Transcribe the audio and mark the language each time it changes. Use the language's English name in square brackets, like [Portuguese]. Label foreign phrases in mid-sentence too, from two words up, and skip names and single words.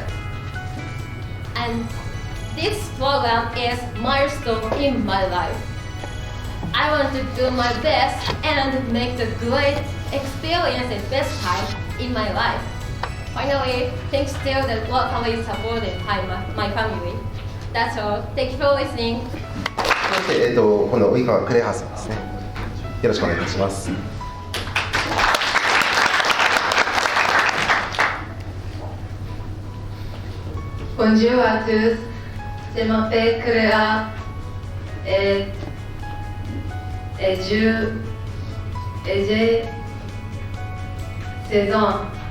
[English] And this program is a milestone in my life. I want to do my best and make the great experience the best time in my life. Finally, thanks to the locally supported by my family. That's all. Thank you for listening. [Japanese] そして、今度及川クレハさんですね。よろしくお願いいたします。 [French] Bonjour à tous, je m'appelle Cléa et j'ai 16 ans.